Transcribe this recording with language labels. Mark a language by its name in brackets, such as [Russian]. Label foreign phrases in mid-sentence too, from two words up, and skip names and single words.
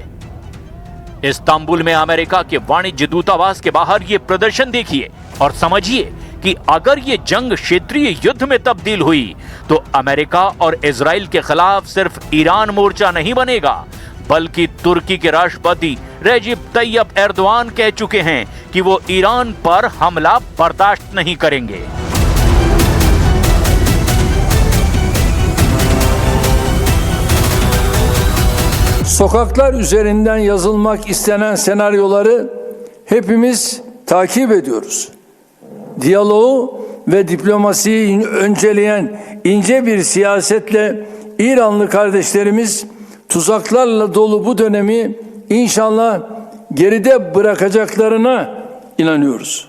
[Hindi] इस्तांबुल में अमेरिका के वाणिज्य दूतावास के बाहर ये प्रदर्शन देखिए और समझिए कि अगर ये जंग क्षेत्रीय युद्ध में तब्दील हुई तो अमेरिका और इजराइल के खिलाफ सिर्फ ईरान मोर्चा नहीं बनेगा, बल्कि तुर्की के राष्ट्रपति रेजिब तैयब एर्दोआन कह चुके हैं कि वो ईरान पर हमला बर्दाश्त नहीं करेंगे। [Turkish] Sokaklar üzerinden yazılmak istenen senaryoları hepimiz takip ediyoruz. Diyaloğu ve diplomasiyi önceleyen ince bir siyasetle İranlı kardeşlerimiz tuzaklarla dolu bu dönemi inşallah geride bırakacaklarına inanıyoruz.